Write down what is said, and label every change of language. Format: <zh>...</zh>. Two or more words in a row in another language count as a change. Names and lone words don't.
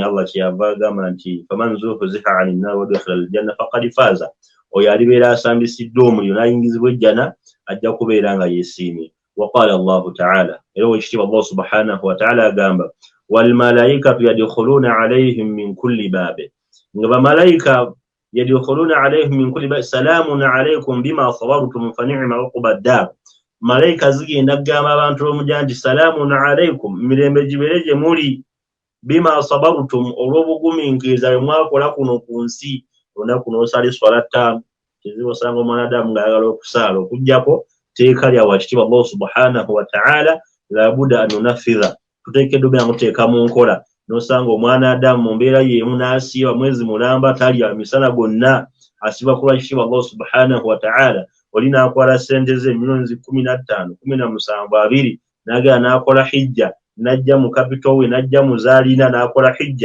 <ar>Allah</ar> <lg>kyeyava agamba nti</lg> <ar>فمن زحزح عن النار وأدخل الجنة فقد فاز,</ar> <lg>oyo alibeera asambisiddwa omuliro n'ayingizibwa ejjana ajja kubeera nga yeesiimye.</lg> <ar>وقال الله تعالى,</ar> <lg>era owekitiibwa</lg> <ar>الله سبحانه وتعالى</ar> <lg>agamba</lg> <ar>والملائكة يدخلون عليهم من كل باب,</ar> <lg>nga bamalayika</lg> <ar>يدخلون عليهم من كل باب سلام عليكم بما صبرتم فنعم عقبى الدار.</ar> <lg>Malayika zigenda kugamba abantu b'omujja nti</lg> <ar>سلام عليكم,</ar> <lg>mirembe gibeere gye muli,</lg> <ar>بما صبرتم,</ar> <lg>olw'obugumiikiriza bwe mwakola kuno ku nsi. Olunaku n'osala swala ttaano, kizibu osanga omwana Adamu ng'ayagala okusaala okuggyako teeka lya wakitiibwa</lg> <ar>الله سبحانه وتعالى لا بد أن ننفذها,</ar> <lg>tuteekeddwa obeera nguteeka mu nkola. N'osanga omwana Adamu mu mbeera y'emu n'asiiba mwezi mulamba, talya misana gonna, asiiba ku lwakitiibwa</lg> <ar>الله سبحانه وتعالى.</ar> <lg>Oli n'akwala ssente ze milioni 15, 17, n'agenda n'akola hijja, n'ajja mu kapito we, n'ajja mu zaalina n'akola hijja.</lg>